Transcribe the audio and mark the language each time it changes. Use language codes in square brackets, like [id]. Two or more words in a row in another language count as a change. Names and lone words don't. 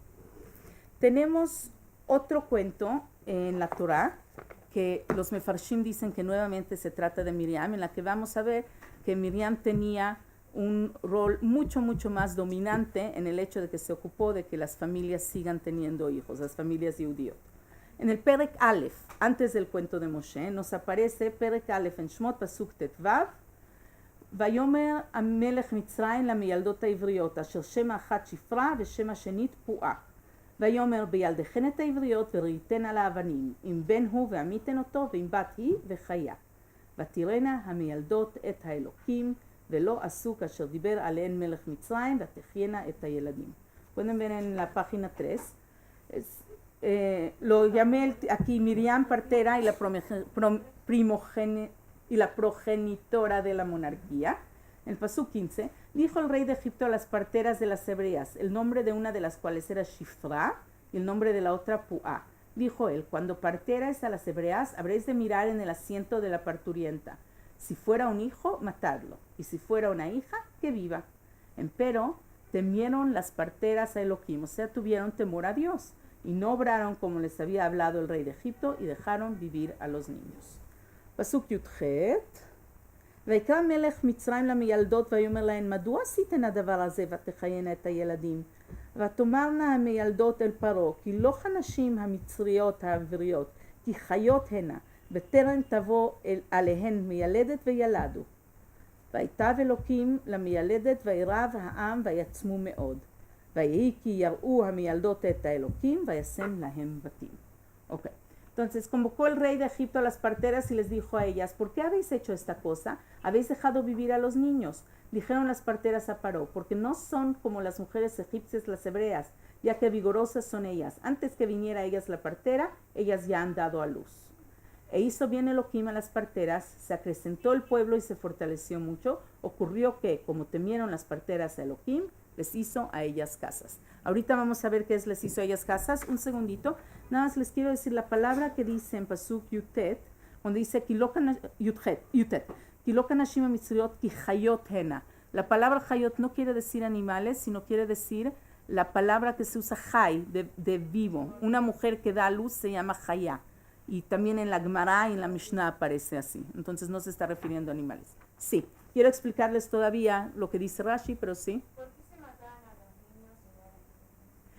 [es] Tenemos otro cuento en la Torá, que los mefarshim dicen que nuevamente se trata de Miriam, en la que vamos a ver que Miriam tenía un rol mucho más dominante en el hecho de que se ocupó de que las familias sigan teniendo hijos, las familias judíos. En el [he] פרק אלף, [es] antes del cuento de Moshe, nos aparece [he] פרק אלף [es] en Shmot [he] פסוק ט״ו, ויאמר המלך מצרים למיילדות העבריות, אשר שם האחת שפרה ושם השנית פועה. ויאמר בילדכן את העבריות וראיתן על האבנים, אם בן הוא ועמיתן אותו, ואם בת היא וחיה. ותראינה המיילדות את האלוקים, ולא עשו כאשר דיבר עליהן מלך מצרים, ותחיינה את הילדים. [es] Pueden ver en la página 3. Lo llamé aquí Miriam partera y la progenitora de la monarquía. En el Pasuk 15, dijo el rey de Egipto a las parteras de las hebreas, el nombre de una de las cuales era Shifra y el nombre de la otra Puá. Dijo él, cuando parteras a las hebreas, habréis de mirar en el asiento de la parturienta. Si fuera un hijo, matadlo, y si fuera una hija, que viva. Empero temieron las parteras a Elohim, o sea, tuvieron temor a Dios, y no obraron como les había hablado el rey de Egipto, y dejaron vivir a los niños. [he] פסוק י״ח. ויקרא מלך מצרים למיילדות ויאמר להן מדוע עשיתן הדבר הזה ותחיינה את הילדים ותאמרנה המיילדות אל פרעה כי לא כנשים המצריות העבריות כי חיות הנה בטרם תבוא עליהן מיילדת וילדו ויטב אלוקים למיילדת וירב העם ויצמו מאוד ויהי כי יראו המיילדות את האלוקים וישם להם בתים. אוקיי. [es] Entonces convocó el rey de Egipto a las parteras y les dijo a ellas, ¿por qué habéis hecho esta cosa? ¿Habéis dejado vivir a los niños? Dijeron las parteras a Paró, porque no son como las mujeres egipcias las hebreas, ya que vigorosas son ellas. Antes que viniera a ellas la partera, ellas ya han dado a luz. E hizo bien Elohim a las parteras, se acrecentó el pueblo y se fortaleció mucho. Ocurrió que, como temieron las parteras a Elohim, les hizo a ellas casas. Ahorita vamos a ver qué es les hizo a ellas casas. Un segundito. Nada más les quiero decir la palabra que dice en [he] פסוק י״ט, [es] cuando dice Yutet, [he] כי לא כנשים מצריות כי חיות הנה. [es] La palabra hayot no quiere decir animales, sino quiere decir la palabra que se usa hay, de vivo. Una mujer que da a luz se llama hayá. Y también en la Gemara y en la Mishnah aparece así. Entonces no se está refiriendo a animales. Sí. Quiero explicarles todavía lo que dice Rashi, pero sí.